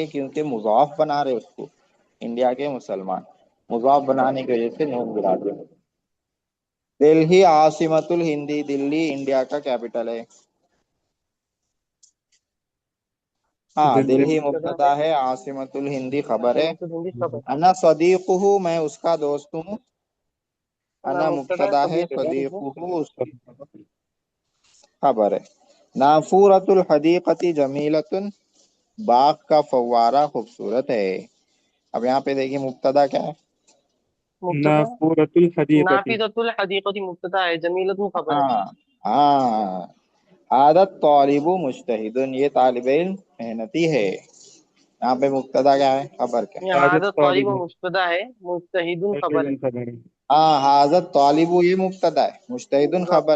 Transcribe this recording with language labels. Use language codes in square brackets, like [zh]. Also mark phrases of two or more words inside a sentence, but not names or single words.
[hi] क्योंकि मुजाफ बना रहे उसको, इंडिया के मुसलमान, मुजाफ बनाने की वजह से नून गिरा दिए। दिल्ली [ar] عاصمة الهند, [hi] दिल्ली इंडिया का कैपिटल है। हाँ दिल्ली दिल्ली मुब्तदा मुब्तदा है है, [ar] عاصمة الهند [hi] खबर है। [ar] عاصمة الهند خبر أنا صديقه, [hi] मैं उसका दोस्त हूँ। अना अना मुब्तदा है मुब्तदा है, सदीकुहु सदीकुहु उसकी खबर है। [ar] نافورة الحديقة جميلة, [hi] बाग का फव्वारा खूबसूरत है। अब यहाँ पे देखिए मुब्तदा क्या है? मुब्तदा [ar] نافورة الحديقة. نافذة الحديقة [hi] मुब्तदा है जमीलतुन खबर है हाँ हाँ, [ar] هذا الطالب مجتهد, [hi] ये तालिब इल्म मेहनती है। यहाँ पे मुब्तदा क्या है, खबर क्या है? ये आदत [ar] هذا طالب [hi] तालिब मुब्तदा है मुज्तहिदुन खबर है खबर है। हाँ [ar] هذا الطالب [hi] ये मुब्तदा है, मुज्तहिदुन खबर है।